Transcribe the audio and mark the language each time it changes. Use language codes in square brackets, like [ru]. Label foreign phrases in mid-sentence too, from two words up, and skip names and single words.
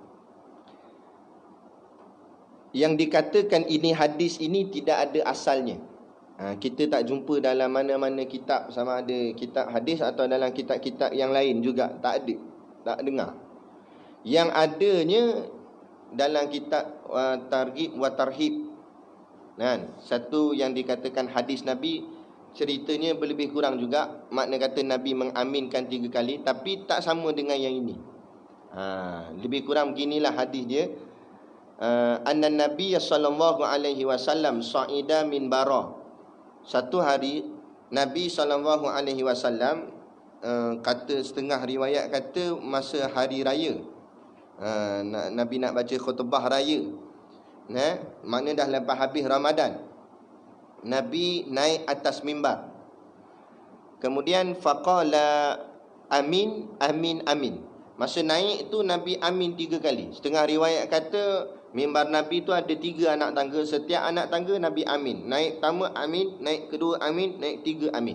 [ms] Yang dikatakan ini hadis ini tidak ada asalnya. Kita tak jumpa dalam mana-mana kitab, sama ada kitab hadis atau dalam kitab-kitab yang lain juga. Tak ada, tak dengar. Yang adanya dalam kitab Targhib wa Tarhib. Satu yang dikatakan hadis Nabi, ceritanya lebih kurang juga. Makna kata Nabi mengaminkan 3 kali, tapi tak sama dengan yang ini. Lebih kurang beginilah hadis dia. [ar] أن النبي صلى الله عليه وسلم صعد من برا. [ms] Satu hari Nabi [ar] صلى الله عليه وسلم, [ms] kata setengah riwayat kata masa hari raya, Nabi nak baca khutbah raya, makna dah lepas habis Ramadan. Nabi naik atas mimbar. [ar] Kemudian فقال آمين آمين آمين. [ms] Masa naik tu Nabi amin 3 kali. Setengah riwayat kata mimbar Nabi tu ada 3 anak tangga. Setiap anak tangga Nabi amin. Naik pertama amin, naik kedua amin, naik 3 amin.